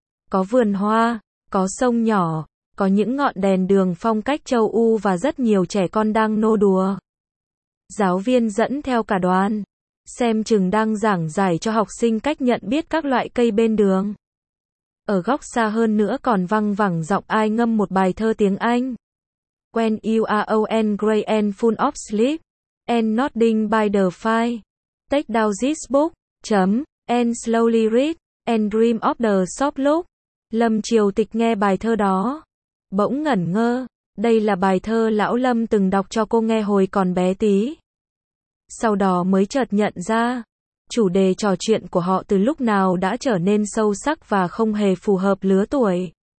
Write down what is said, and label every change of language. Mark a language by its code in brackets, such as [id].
[vi] Có vườn hoa, có sông nhỏ, có những ngọn đèn đường phong cách châu Âu và rất nhiều trẻ con đang nô đùa. Giáo viên dẫn theo cả đoàn. Xem chừng đang giảng giải cho học sinh cách nhận biết các loại cây bên đường. Ở góc xa hơn nữa còn văng vẳng giọng ai ngâm một bài thơ tiếng Anh. [en] When you are old and gray and full of sleep, and nodding by the fire, take down this book, and slowly read, and dream of the soft look. [vi] Lâm Triều Tịch nghe bài thơ đó. Bỗng ngẩn ngơ, đây là bài thơ lão Lâm từng đọc cho cô nghe hồi còn bé tí. Sau đó mới chợt nhận ra, chủ đề trò chuyện của họ từ lúc nào đã trở nên sâu sắc và không hề phù hợp lứa tuổi.